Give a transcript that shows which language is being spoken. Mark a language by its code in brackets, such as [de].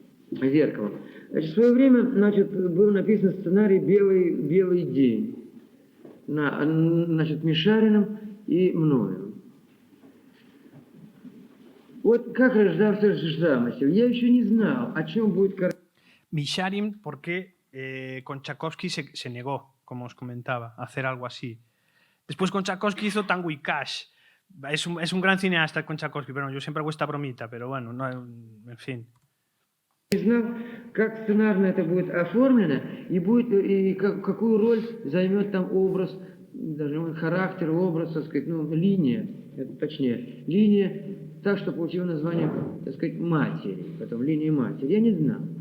[ru] Значит, в свое время, значит, был написан сценарий «Белый день», значит, Мишариным и мною. Вот как рождался замысел. Я еще не знал, о чем будет картина. [es] Misharin, porque Konchakovsky se negó, como os comentaba, a hacer algo así. Después Konchakovsky hizo Tango y Cash. Es un gran cineasta Konchakovsky, pero yo siempre hago esta bromita, pero bueno, no, en fin. [ru] Не знал, как сценарно это будет оформлено и какую роль займет там образ, даже характер, образ, так сказать, линия, точнее, линия, так что получила название, так сказать, матери, потом линия матери. Я не знал.